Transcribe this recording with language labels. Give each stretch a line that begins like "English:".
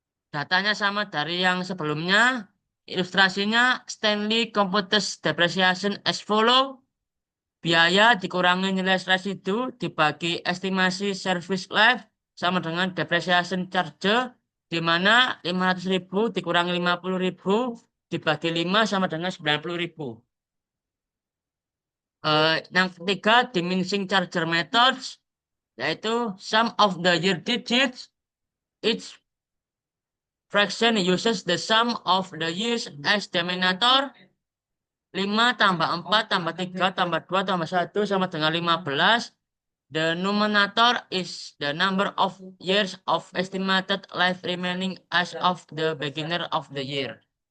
Indonesian: Datanya sama dari yang sebelumnya.
English: Ilustrasinya Stanley computes depreciation as follow.
Indonesian: Biaya dikurangi nilai residu dibagi estimasi service life sama dengan depreciation charge, di mana 500.000 dikurangi 50.000 dibagi 5 sama dengan 90.000. Yang ketiga, diminishing charger methods, yaitu
English: sum of the year digits. Each fraction uses the sum of the years as denominator.
Indonesian: 5 tambah 4 tambah 3 tambah 2 tambah 1 sama dengan 15.
English: The numerator is the number of years of estimated life remaining as of the beginning of the year.